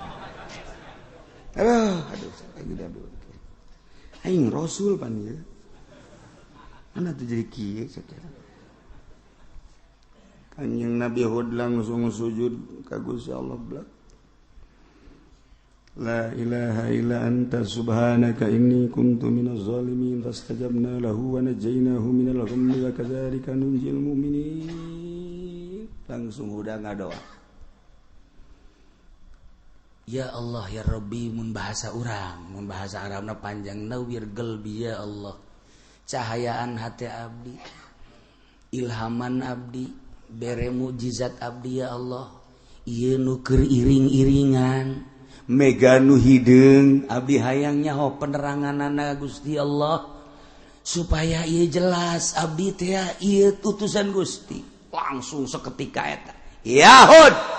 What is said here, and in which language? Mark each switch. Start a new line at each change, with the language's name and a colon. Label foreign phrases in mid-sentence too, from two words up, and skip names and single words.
Sundanese: aduh aing rasul pan ieu mana tuh jadi kieu saudara Kanjeng Nabi Hud langsung sujud ka Gusti Allah blak
Arabic: لا إله إلا أنت سبحانك إني كنت من الظالمين فاستجبنا له ونجيناه من الغم وكذلك ننجي المؤمنين
Sundanese: langsung udah ngadoa
Arabic: يا الله يا ربي
Sundanese: mun bahasa Arabna panjang
Arabic: نور قلبي يا الله
Sundanese: cahayaan hati abdi ilhaman abdi bere mukjizat abdi ya Allah ieu nu keur iring-iringan mega nu hideung abdi hayang nyaho peneranganana Gusti Allah supaya ieu jelas abdi teh ieu utusan Gusti langsung seketika eta ya Hud